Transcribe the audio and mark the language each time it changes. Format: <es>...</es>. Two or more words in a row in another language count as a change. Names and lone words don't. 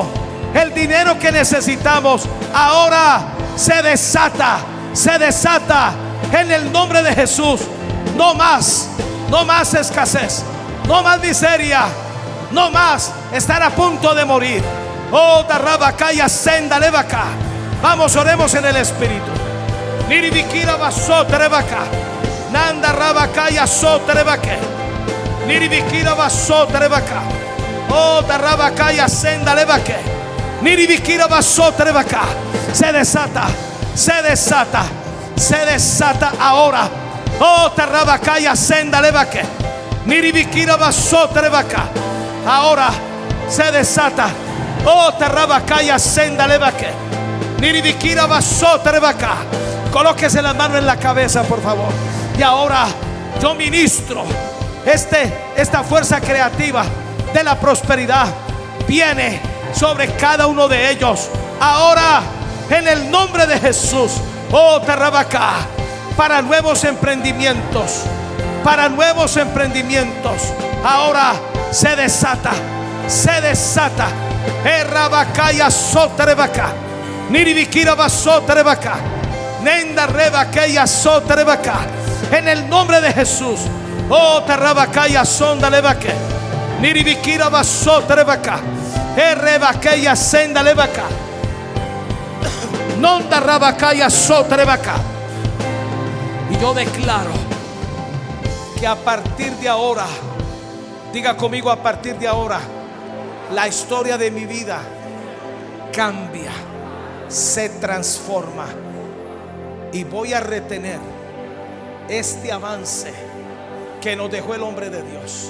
<es>El dinero que necesitamos ahora se desata en el nombre de Jesús. No más escasez, no más miseria, no más estar a punto de morir. Oh, Darrabacaya, Senda Levaca. Vamos, oremos en el Espíritu. Niribikira Basoterevaca, Nanda Rabacaya Soterevaque, Niribikira Basoterevaca. Oh, Darrabacaya, Senda Levaque, Niribikira Basoterevaca. Se desata, se desata ahora. Oh, Tarrabacaya, Senda Levaque, Niribikira Basoterevaca. Ahora se desata. Oh, Tarrabacaya, Senda Levaque, Niribikira Basoterevaca. Colóquese las manos en la cabeza, por favor. Y ahora yo ministro esta fuerza creativa de la prosperidad. Viene sobre cada uno de ellos ahora, en el nombre de Jesús. Oh, Tarrabaca, para nuevos emprendimientos, para nuevos emprendimientos. Ahora se desata, se desata. Rabacaya soterebaca, Niribikira basoterebaca, Nenda rebaqueya soterebaca. En el nombre de Jesús. Oh, Tarrabacaya sonda levaque, Niribikira basoterebaca, Rebaqueya senda levaca, Nonda rabacaya soterebaca. Y yo declaro que a partir de ahora, diga conmigo, a partir de ahora, la historia de mi vida cambia, se transforma. Y voy a retener este avance que nos dejó el hombre de Dios.</es>